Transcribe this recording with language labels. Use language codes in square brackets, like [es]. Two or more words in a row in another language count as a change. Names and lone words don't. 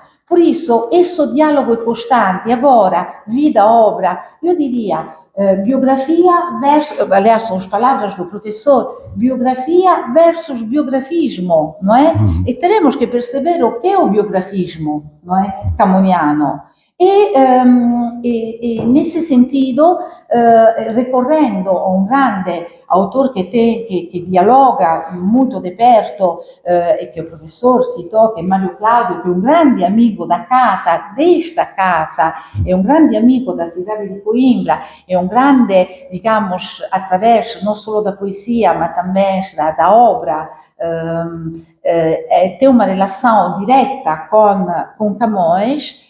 [pt] Por isso, esse diálogo é constante. Agora, vida, obra, eu diria, biografia versus, aliás, são as palavras do professor, biografia versus biografismo, não é? E teremos que perceber o que é o biografismo, não é? Camoniano. E nesse sentido, ricorrendo a um grande autore que dialoga muito de perto, e que o professor citou, que é Mário Cláudio, que é um grande amigo da casa, desta casa, é um grande amigo da cidade de Coimbra, é um grande, digamos, através não só da poesia, mas também da obra, tem uma relação direta com Camões.